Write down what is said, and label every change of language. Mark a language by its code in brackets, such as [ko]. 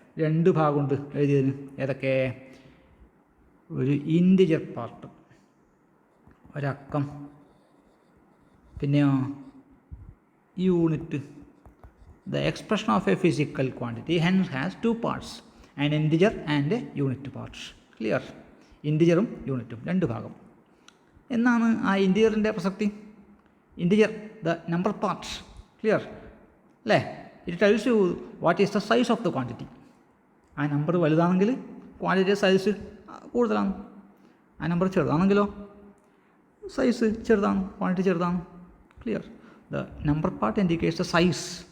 [ml] 2 ഭാഗമുണ്ട് എഴുതിയതിന്. ഏതൊക്കെ? ഒരു ഇൻറ്റിജർ പാർട്ട്, ഒരക്കം, പിന്നെയോ unit. [en] The expression of a physical quantity hence has 2 parts, an integer and a unit part. Clear? [ml] ഇൻറ്റിജറും യൂണിറ്റും 2 ഭാഗം. എന്നാണ് ആ ഇൻറ്റിജറിൻ്റെ പ്രസക്തി? [en] Integer, the number part, clear അല്ലേ? It tells you what is the size of the quantity. [ml] ആ number വലുതാണെങ്കിൽ quantity size കൂടുതലാണ്. ആ നമ്പർ ചെറുതാണെങ്കിലോ സൈസ് ചെറുതാണ്, ക്വാണ്ടിറ്റി ചെറുതാണ്. Clear? [en] The number part indicates the size.